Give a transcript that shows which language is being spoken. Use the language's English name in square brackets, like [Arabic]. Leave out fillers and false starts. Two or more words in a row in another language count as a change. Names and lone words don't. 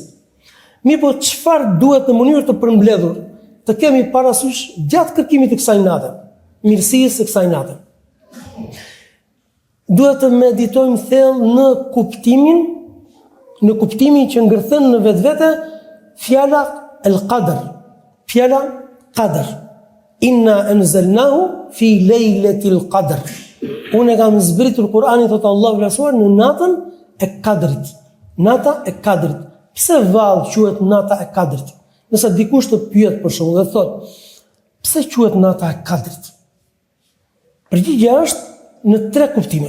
[Albanian] Mirë, po çfarë duhet në mënyrë të përmbledhur të kemi parasysh gjatë kërkimit të kësaj nate, mirësisë së kësaj nate? Duhet të meditojmë thellë në kuptimin që ngërthen në vetvete fjala el-qadr, fjala qadr. [Arabic] إنا أنزلناه في ليلة القدر. [Albanian] Unë kam zbritur Kur'anin, thotë Allahu lartësuar, në natën e Kadrit. Nata e Kadrit. Pse vallë quhet nata e Kadrit? Nëse dikush të pyet për shkak dhe thotë, pse quhet nata e Kadrit? Përgjigjja është në 3 kuptime.